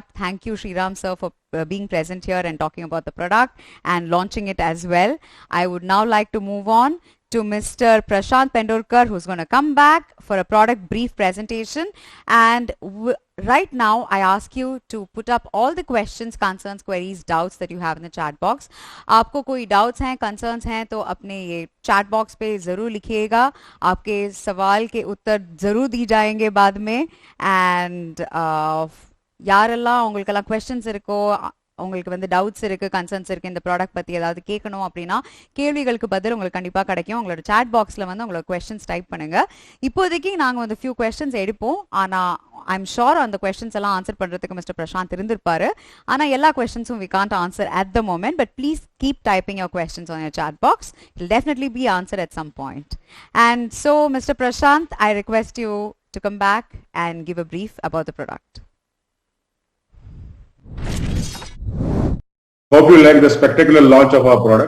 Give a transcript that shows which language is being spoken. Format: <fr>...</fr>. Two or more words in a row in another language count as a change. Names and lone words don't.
<en>Thank you, Sriram sir, for being present here and talking about the product and launching it as well. I would now like to move on to Mr. Prashant Pendurkar, who's going to come back for a product brief presentation. And right now, I ask you to put up all the questions, concerns, queries, doubts that you have in the chat box.</en> <hi>आपको कोई doubts हैं, concerns हैं, तो अपने ये</hi> <en>chat box</en> <hi>पे ज़रूर लिखिएगा. आपके सवाल के उत्तर ज़रूर दी जाएंगे बाद में.</hi> <ta>And யாரெல்லாம் உங்களுக்கெல்லாம் questions இருக்கோ, உங்களுக்கு வந்து டவுட்ஸ் இருக்கு, கன்சர்ன்ஸ் இருக்கு, இந்த ப்ராடக்ட் பத்தி ஏதாவது கேட்கணும் அப்படின்னா கேள்விகளுக்கு பதில் உங்களுக்கு கண்டிப்பா கிடைக்கும். உங்களோட</ta> <en>chat boxla</en> <ta>வந்து உங்களோட கொஸ்டின்ஸ் டைப் பண்ணுங்க. இப்போதைக்கு நாங்க வந்து</ta> <en>few questions</en> <ta>எடுப்போம். ஆனா</ta> <en>I am sure</en> <ta>அந்த கொஸ்டின்ஸ் எல்லாம் ஆன்சர் பண்றதுக்கு மிஸ்டர் பிரசாந்த் இருந்திருப்பாரு. ஆனா எல்லா கொஸ்டின்ஸும்</ta> <en>we can't answer at the moment, but please keep typing your questions on your chat box. It will definitely be answered at some point. And so Mr. Prashant, I request you to come back and give a brief about the product. Hope you like the spectacular launch of our product.</en>